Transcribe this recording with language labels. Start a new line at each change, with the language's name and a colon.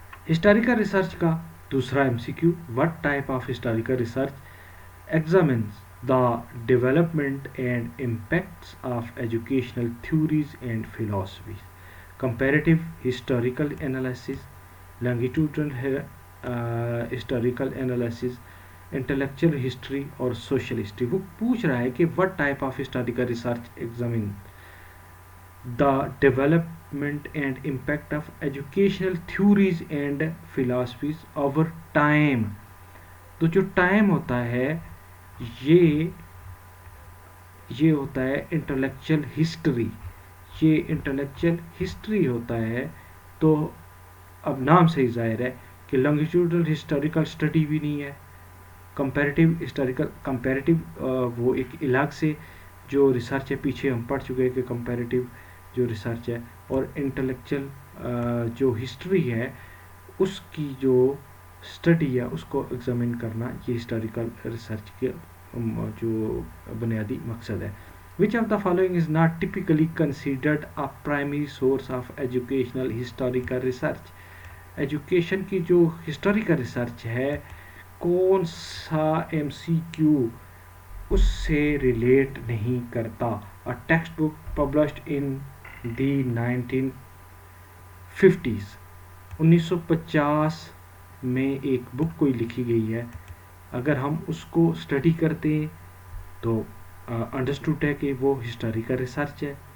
Urdu: Historical research کا دوسرا M C Q,
English: What type of historical research examines the development and impacts of educational theories and philosophies? comparative historical analysis, longitudinal historical analysis, intellectual history اور social history.
Urdu: وہ پوچھ رہا ہے کہ
English: what type of historical research examine the development and impact of educational theories and philosophies over time.
Urdu: تو جو time ہوتا ہے یہ ہوتا ہے انٹلیکچوئل ہسٹری، یہ انٹلیکچوئل ہسٹری ہوتا ہے. تو اب نام سے ہی ظاہر ہے کہ لانگیٹیوڈنل ہسٹوریکل اسٹڈی بھی نہیں ہے، کمپیریٹیو ہسٹوریکل، کمپیریٹیو وہ ایک الگ سے جو ریسرچ ہے، پیچھے ہم پڑھ چکے ہیں کہ کمپیریٹیو جو ریسرچ ہے، اور انٹلیکچوئل جو ہسٹری ہے اس کی جو اسٹڈی ہے اس کو ایگزامن کرنا، یہ ہسٹوریکل ریسرچ کے جو بنیادی مقصد ہے.
English: Which of the following is not typically considered a primary source of educational historical research?
Urdu: Education کی جو ہسٹوریکل ریسرچ ہے، کون سا ایم سی کیو اس سے ریلیٹ نہیں کرتا؟
English: A textbook published in the 1950s.
Urdu: 1950 میں ایک بک کوئی لکھی گئی ہے، اگر ہم اس کو اسٹڈی کرتے ہیں تو انڈرسٹوڈ ہے کہ وہ ہسٹوریکل ریسرچ ہے.